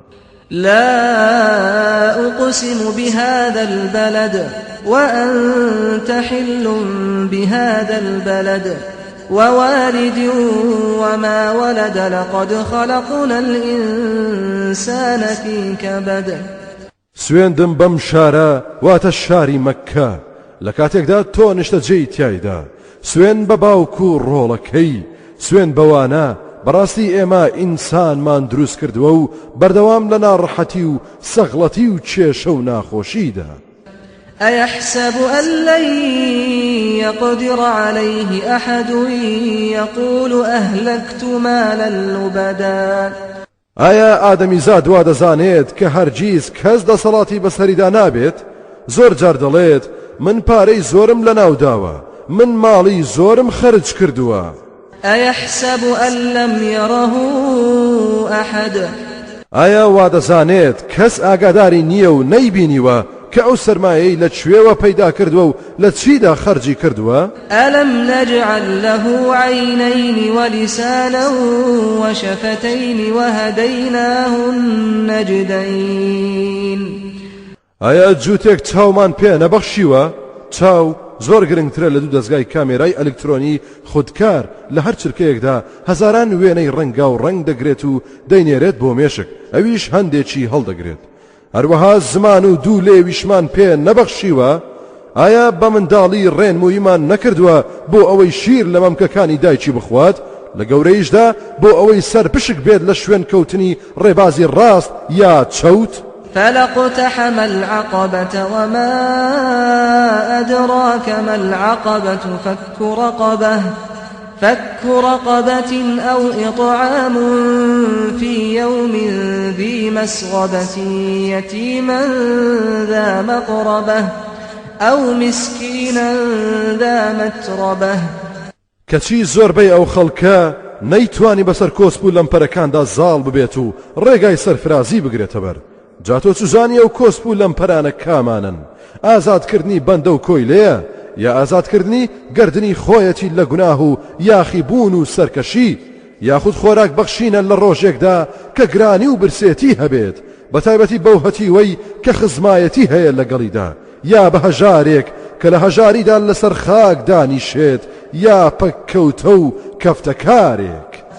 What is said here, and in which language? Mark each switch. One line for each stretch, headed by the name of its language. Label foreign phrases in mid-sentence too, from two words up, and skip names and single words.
Arabic: لا أقسم بهذا البلد وأنت حل بهذا البلد ووالد وما ولد لقد خلقنا الإنسان في كبد
Central Kurdish: سوێندم بەم شارە واتە شاری مەککە لە کاتێکدا تۆ نیشتەجێی تایدا سوێن بە باوک و ڕۆڵەکەی سوێن بەوانە بەڕاستی ئێمە ئینسانمان دروست کردووە و بەردەوام لە ناڕەحەتی و سەغڵەتی و کێشە و ناخۆشیدا
Arabic: أيحسب أن لن يقدر عليه أحد يقول أهلكت مالا لبدا
Central Kurdish: ئایا ئادەمیزاد وا دەزانێت کە هەرگیز کەس دەسەڵاتی بەسەریدا نابێت زۆر جار دەڵێت من پارەی زۆرم لە ناوداوە من ماڵی زۆرم خەرج کردووە
Arabic: أيحسب أن لم يره أحد
Central Kurdish: ئایا وا دەزانێت کەس ئاگاداری نییە و نەیبینیوە کە ئەو سەرمایەی لە کوێوە پەیدا کردووە و لە چیدا خەرجی کردووە
Arabic: ألم نجعل له عينين ولسانا وشفتين وهديناه النجدين
Central Kurdish: ئایا جووتێک چاومان پێ نەبەخشیوە چاو زۆر گرنگترە لە دوو دەستگای کامێرای ئەلکترۆنی خودکار لە هەر چرکەیەکدا هەزاران وێنەی ڕەنگا و ڕەنگ دەگرێت و دەینێرێت بۆ مێشک ئەویش هەندێکی هەڵدەگرێت هەروەها زمان و دوو لێویشمان پێ نەبەخشیوە ئایا بە منداڵی ڕێنموویمان نەکردووە بۆ ئەوەی شیر لە مەمکەکانی دایکی بخوات لە گەورەیشدا بۆ ئەوەی سەر پشک بێت لە شوێن کەوتنی ڕێبازی ڕاست یا چەوت
Arabic: فلاقتحم العقبة وما أدراك ما العقبة فك رقبة أو إطعام في يوم ذي مسغبة يتيما ذا مقربة أو مسكينا ذا متربة
Central Kurdish: کەچی زۆربەی ئەو خەڵکە نەیتوانی بەسەر کۆسپ و لەمپەرەکاندا زاڵ ببێت و ڕێگای سەرفرازی بگرێتە بەر جاتۆ چوزانی ئەو کۆسپ و لەمپەرانە کامانن ئازادکردنی بەندە و کۆی لێیە یا ئازادکردنی گردنی خۆیەتی لە گوناه و یاخیبوون و سەرکەشی یاخود خۆراک بەخشینە لە ڕۆژێکدا کە گرانی و برسێتی هەبێت بەتایبەتی بەو هەتیوەی کە خزمایەتی هەیە لەگەڵیدا یا بە هەژارێک کە لە هەژاریدا لەسەر خاک دانیشێت یا پەککەوتە و کەفتەکارێک